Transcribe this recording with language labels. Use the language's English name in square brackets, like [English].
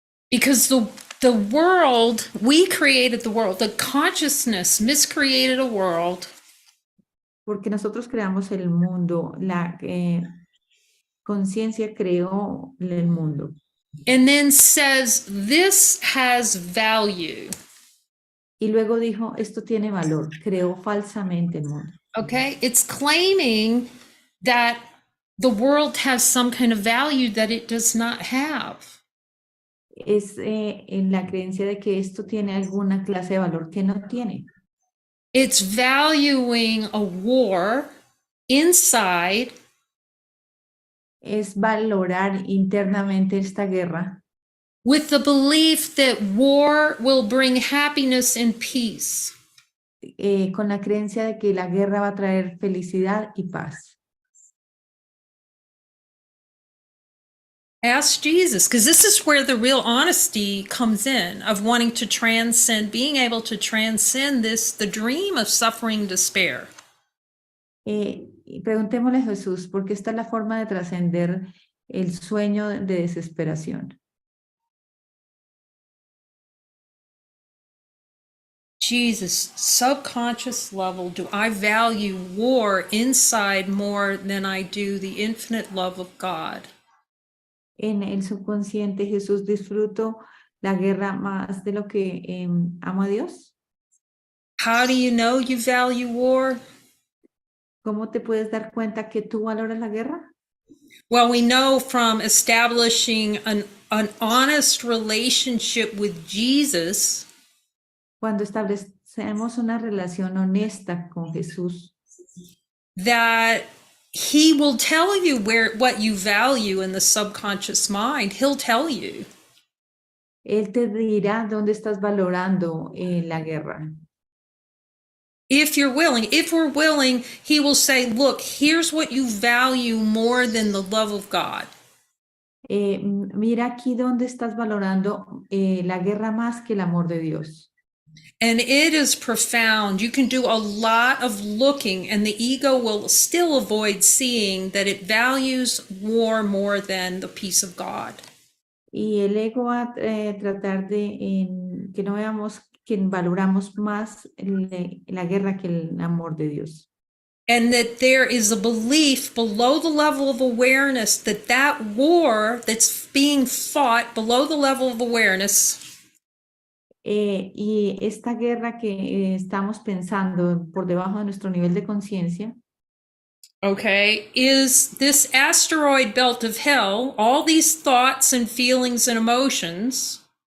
[English] Because the world, we created the world, the consciousness miscreated a world. [Spanish] Porque nosotros creamos el mundo, la conciencia creó el mundo. [English] And then says, this has value. [Spanish] Y luego dijo, esto tiene valor, creó falsamente el mundo. [English] Okay, it's claiming that the world has some kind of value that it does not have. [Spanish] Es en la creencia de que esto tiene alguna clase de valor que no tiene. [English] It's valuing a war inside. [Spanish] Es valorar internamente esta guerra. [English] With the belief that war will bring happiness and peace. [Spanish] Con la creencia de que la guerra va a traer felicidad y paz. [English] Ask Jesus, because this is where the real honesty comes in, of wanting to transcend, being able to transcend this, the dream of suffering, despair. [Spanish] Preguntémosle a Jesús, porque esta es la forma de trascender el sueño de desesperación. [English] Jesus, subconscious level, do I value war inside more than I do the infinite love of God? [Spanish] En el subconsciente, Jesús, disfruto la guerra más de lo que amo a Dios. [English] How do you know you value war? [Spanish] ¿Cómo te puedes dar cuenta que tú valoras la guerra? [English] Well, we know from establishing an honest relationship with Jesus. [Spanish] Cuando establecemos una relación honesta con Jesús, [English] that he will tell you what you value in the subconscious mind. He'll tell you. [Spanish] Él te dirá dónde estás valorando la guerra. [English] If we're willing, he will say, look, here's what you value more than the love of God. [Spanish] Mira aquí dónde estás valorando la guerra más que el amor de Dios. [English] And it is profound. You can do a lot of looking, and the ego will still avoid seeing that it values war more than the peace of God. [Spanish] Y el ego va a tratar de que no veamos que valoramos más la guerra que el amor de Dios. [English] And that there is a belief below the level of awareness that war that's being fought below the level of awareness. [Spanish] Y esta guerra que estamos pensando por debajo de nuestro nivel de conciencia, [English] okay, is this asteroid belt of hell, all these thoughts and feelings and emotions.